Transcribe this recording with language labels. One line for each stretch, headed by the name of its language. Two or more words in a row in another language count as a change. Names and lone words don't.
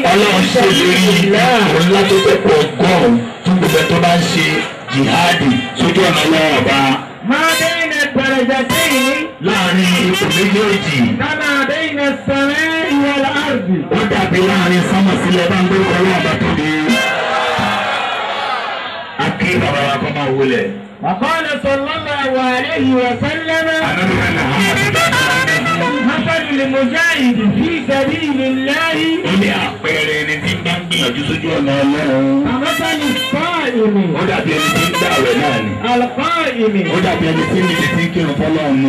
Yoruba: Ọlọ́run ṣe lérí ipò ńlá tó tẹ́pọ̀ 100 fún gbogbo tó bá ń ṣe jihadi sójú ọ̀nà ọlọ́run ọba.
Arabic: ما بين درجتين.
Yoruba: Láàrin ipò méjèèjì.
Arabic: كما بين السماء والأرض.
Yoruba: Ó dàbí láàrin sánmọ̀ sílẹ̀ bá ń gbé ọlọ́run ọba tó dé. Akí bàbá wa kọ́ máa wọlé.
Arabic: وقال صلى الله عليه وسلم. مثل المجاهد في سبيل الله.
Yoruba: Ó ní àpẹẹrẹ ẹni tí ń bá ń gbìyànjú sójú ọ̀nà ọlọ́run.
Arabic: كمثل الصائم.
Yoruba: Ó dàbí ẹni tí ń gbààwẹ̀ náà ni.
Arabic: القائم.
Yoruba: Ó dàbí ẹni tí ń lè ti kírun fọlọ́run ni.